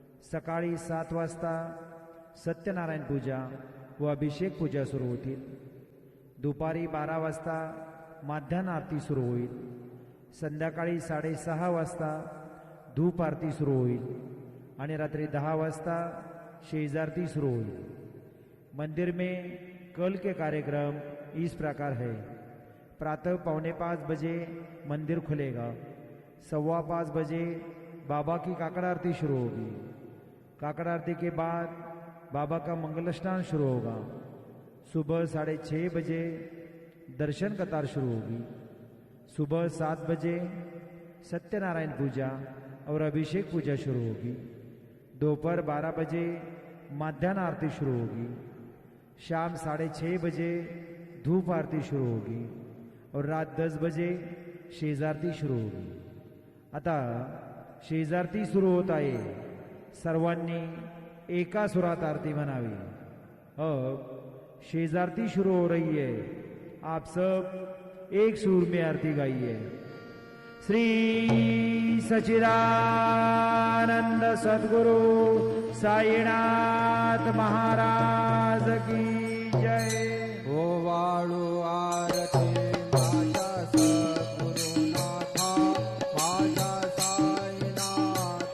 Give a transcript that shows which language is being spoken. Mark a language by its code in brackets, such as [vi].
[mr] सकाळी 7 वाजता सत्यनारायण पूजा व अभिषेक पूजा सुरू होतील। दुपारी 12 वाजता माध्यान्ह आरती सुरू होईल। संध्याकाळी 6:30 वाजता धूप आरती सुरू होईल आणि रात्री 10 वाजता शेजारती सुरू होईल। [hi] मंदिर में कल के कार्यक्रम इस प्रकार है। प्रातः 4:45 बजे मंदिर खुलेगा। 5:15 बजे बाबा की काकड़ आरती शुरू होगी। काकड़ आरती के बाद बाबा का मंगल स्नान शुरू होगा। सुबह 6:30 बजे दर्शन कतार शुरू होगी। सुबह 7 बजे सत्यनारायण पूजा और अभिषेक पूजा शुरू होगी। दोपहर 12 बजे माध्यान्ह आरती शुरू होगी। शाम 6:30 बजे धूप आरती शुरू होगी और रात 10 बजे शेजारती शुरू होगी। [mr] आता शेजारती सुरू होत आहे। सर्वांनी एका सुरात आरती म्हणावी। [hi] अब शेजारती शुरू हो रही है। आप सब एक सुर में आरती गाइए। श्री सच्चिदानंद सद्गुरु साईनाथ महाराज की जय। [mr] ओ वाळू आरती माझ्या सद्गुरुनाथा, माझ्या साईनाथा।